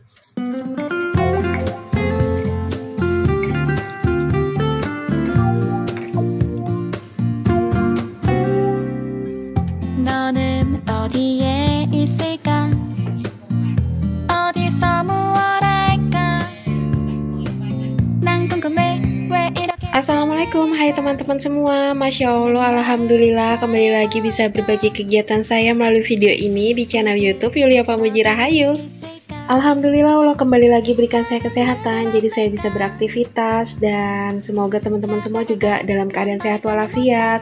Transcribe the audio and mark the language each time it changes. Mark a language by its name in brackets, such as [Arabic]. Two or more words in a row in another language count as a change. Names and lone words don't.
[Korean] 너는 어디에 있을까? 어디서 무얼 할까? 난 궁금해 왜 이렇게. [Indonesian] Assalamualaikum, hai teman-teman semua. [Arabic] ما شاء الله، الحمد لله [Indonesian] kembali lagi bisa berbagi kegiatan saya melalui video ini di channel YouTube Yulia Pamuji Rahayu. Alhamdulillah Allah kembali lagi berikan saya kesehatan, jadi saya bisa beraktivitas, dan semoga teman-teman semua juga dalam keadaan sehat walafiat.